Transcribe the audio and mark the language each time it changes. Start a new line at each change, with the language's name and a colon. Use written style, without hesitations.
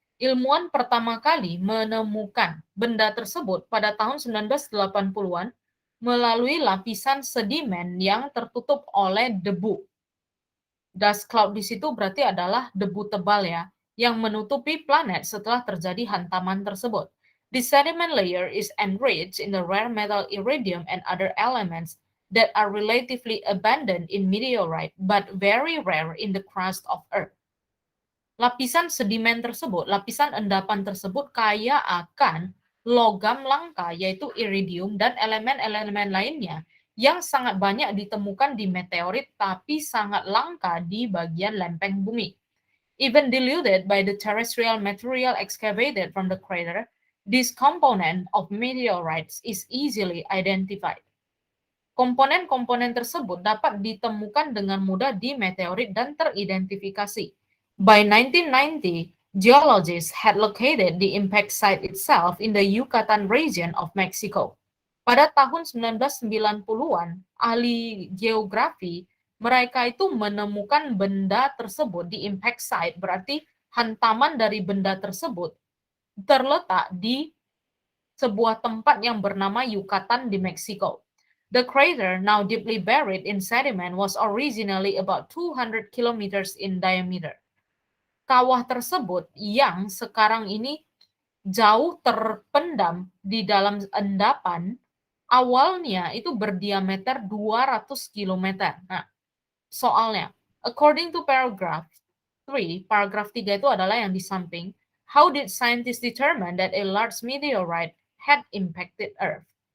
Indonesian: Ilmuwan pertama kali menemukan benda tersebut pada tahun 1980-an melalui lapisan sedimen yang tertutup oleh debu. Dust cloud di situ berarti adalah debu tebal ya, yang menutupi planet setelah terjadi hantaman tersebut.
English: The sediment layer is enriched in the rare metal iridium and other elements that are relatively abundant in meteorite but very rare in the crust of Earth.
Indonesian: Lapisan sedimen tersebut, lapisan endapan tersebut kaya akan logam langka yaitu iridium dan elemen-elemen lainnya yang sangat banyak ditemukan di meteorit tapi sangat langka di bagian lempeng bumi.
English: Even diluted by the terrestrial material excavated from the crater, this component of meteorites is easily identified.
Indonesian: Komponen-komponen tersebut dapat ditemukan dengan mudah di meteorit dan teridentifikasi.
English: By 1990, geologists had located the impact site itself in the Yucatan region of Mexico.
Indonesian: Pada tahun 1990-an, ahli geografi mereka itu menemukan benda tersebut di impact site, berarti hantaman dari benda tersebut terletak di sebuah tempat yang bernama Yucatan di Meksiko.
English: The crater, now deeply buried in sediment, was originally about 200 kilometers in diameter.
Indonesian: Kawah tersebut yang sekarang ini jauh terpendam di dalam endapan, awalnya itu berdiameter 200 kilometer. Nah, soalnya,
English: according to paragraph 3,
Indonesian: paragraf 3 itu adalah yang di samping.
English: How did scientists determine that a large meteorite had impacted Earth?